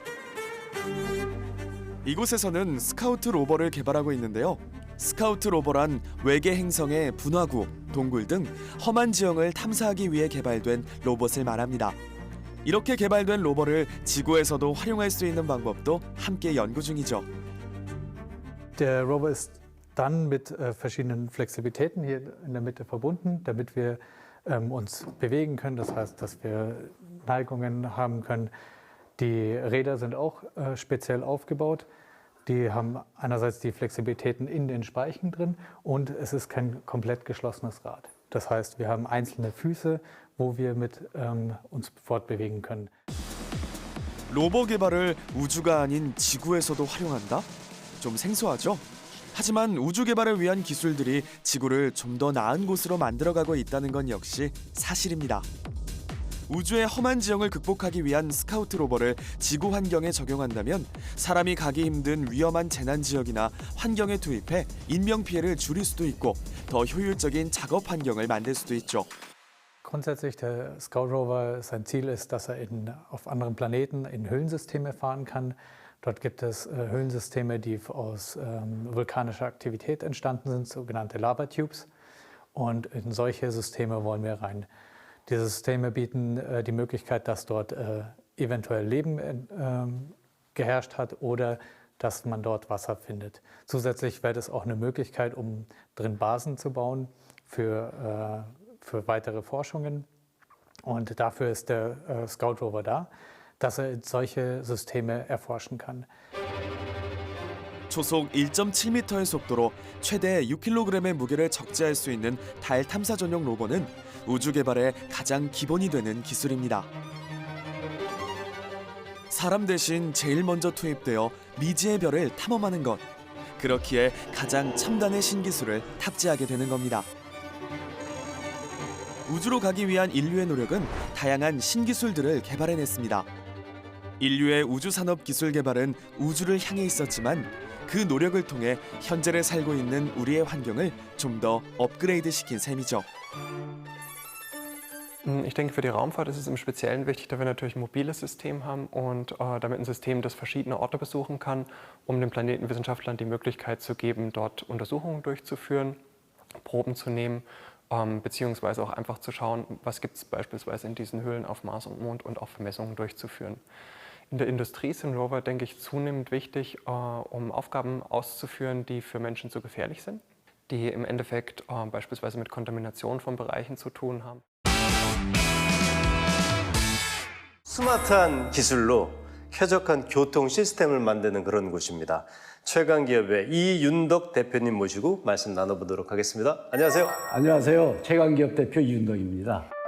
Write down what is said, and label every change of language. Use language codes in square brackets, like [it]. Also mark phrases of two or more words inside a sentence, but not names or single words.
[ko] 이곳에서는 스카우트 로버를 개발하고 있는데요. 스카우트 로버란 외계 행성의 분화구, 동굴 등 험한 지형을 탐사하기 위해 개발된 로봇을 말합니다. 이렇게 개발된 로버를 지구에서도 활용할 수 있는 방법도 함께 연구 중이죠. [de] Der Rover ist dann mit verschiedenen Flexibilitäten hier in der Mitte verbunden, damit wir uns bewegen können. Das heißt, dass wir Neigungen haben können. Die Räder sind auch speziell aufgebaut. Die haben einerseits die Flexibilitäten in den Speichen drin und es ist kein komplett geschlossenes Rad. Das heißt, wir haben einzelne Füße, wo wir mit uns fortbewegen können. [ko] 로버 개발을 우주가 아닌 지구에서도 활용한다? 좀 생소하죠? 하지만 우주 개발을 위한 기술들이 지구를 좀 더 나은 곳으로 만들어가고 있다는 건 역시 사실입니다. 우주의 험한 지형을 극복하기 위한 스카우트 로버를 지구 환경에 적용한다면 사람이 가기 힘든 위험한 재난 지역이나 환경에 투입해 인명 피해를 줄일 수도 있고 더 효율적인 작업 환경을 만들 수도 있죠. [de] Grundsätzlich der Scout Rover, sein Ziel ist, dass er auf anderen Planeten in Höhlensysteme fahren kann. Dort gibt es Höhlensysteme, die aus vulkanischer Aktivität entstanden sind, sogenannte [en] Lava Tubes. [de] Und in solche Systeme wollen wir rein. Diese Systeme bieten die Möglichkeit, dass dort eventuell Leben geherrscht hat oder dass man dort Wasser findet. Zusätzlich wäre es auch eine Möglichkeit, um drin Basen zu bauen für weitere Forschungen. Und dafür ist der Scout Rover da, dass er solche Systeme erforschen kann. [ko] 초속 1.7m의 속도로 최대 6kg의 무게를 적재할 수 있는 달 탐사 전용 로버는 우주 개발의 가장 기본이 되는 기술입니다. 사람 대신 제일 먼저 투입되어 미지의 별을 탐험하는 것. 그렇기에 가장 첨단의 신기술을 탑재하게 되는 겁니다. 우주로 가기 위한 인류의 노력은 다양한 신기술들을 개발해냈습니다. 인류의 우주산업 기술 개발은 우주를 향해 있었지만 그 노력을 통해 현재를 살고 있는 우리의 환경을 좀 더 업그레이드시킨 셈이죠. [de] Ich denke, für die Raumfahrt ist es im Speziellen wichtig, dass wir natürlich ein mobiles System haben und damit ein System, das verschiedene Orte besuchen kann, um den Planetenwissenschaftlern die Möglichkeit zu geben, dort Untersuchungen durchzuführen, Proben zu nehmen, beziehungsweise auch einfach zu schauen, was gibt es beispielsweise in diesen Höhlen auf Mars und Mond und auch Vermessungen durchzuführen. In der Industrie sind Rover, denke ich, zunehmend wichtig, um Aufgaben auszuführen, die für Menschen zu gefährlich sind, die im Endeffekt beispielsweise mit Kontamination von Bereichen zu tun haben. [ko] 스마트한 기술로 쾌적한 교통 시스템을 만드는 그런 곳입니다. 최강기업의 이윤덕 대표님 모시고 말씀 나눠보도록 하겠습니다. 안녕하세요. 안녕하세요. 최강기업 대표 이윤덕입니다.